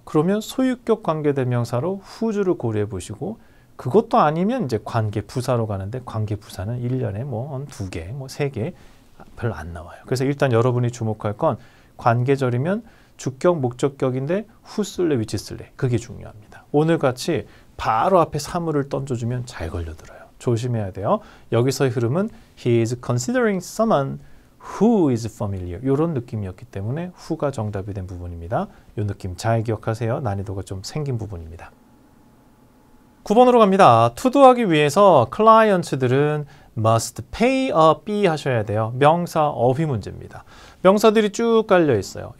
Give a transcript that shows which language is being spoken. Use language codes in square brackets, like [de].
[ko] 그러면 소유격 관계대명사로 who를 고려해 보시고 그것도 아니면 이제 관계부사로 가는데 관계부사는 1년에 뭐 2개, 뭐 3개 별로 안 나와요. 그래서 일단 여러분이 주목할 건 관계절이면 주격, 목적격인데 [en] who 쓸래, which 쓸래. [ko] 그게 중요합니다. 오늘 같이 바로 앞에 사물을 던져주면 잘 걸려들어요. 조심해야 돼요. 여기서의 흐름은 [en] he is considering someone who is familiar. [ko] 이런 느낌이었기 때문에 who가 정답이 된 부분입니다. 이 느낌 잘 기억하세요. 난이도가 좀 생긴 부분입니다. 9번으로 갑니다. 투도하기 위해서 클라이언트들은 [en] must pay a fee [ko] 하셔야 돼요. 명사 어휘 문제입니다. 명사들이 쭉 깔려 있어요.